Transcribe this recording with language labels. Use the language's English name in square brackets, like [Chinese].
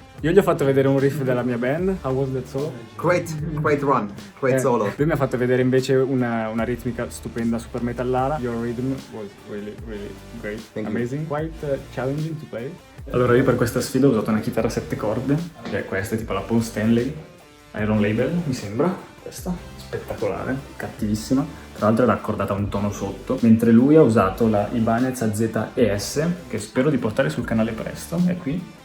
[Italian] Io gli ho fatto vedere un riff della mia band, [English] How Was That So? Great run. Great solo. [Italian] Lui mi ha fatto vedere invece una ritmica stupenda, super metallara. [English] Your rhythm was really, really great. Thank you. Amazing. Quite challenging to play. [Italian] Allora io per questa sfida ho usato una chitarra a 7 corde, che è questa, tipo la Paul Stanley, Iron Label, mi sembra. Questa, spettacolare, cattivissima. Tra l'altro era accordata a un tono sotto, mentre lui ha usato la Ibanez AZ-ES, che spero di portare sul canale presto, è qui.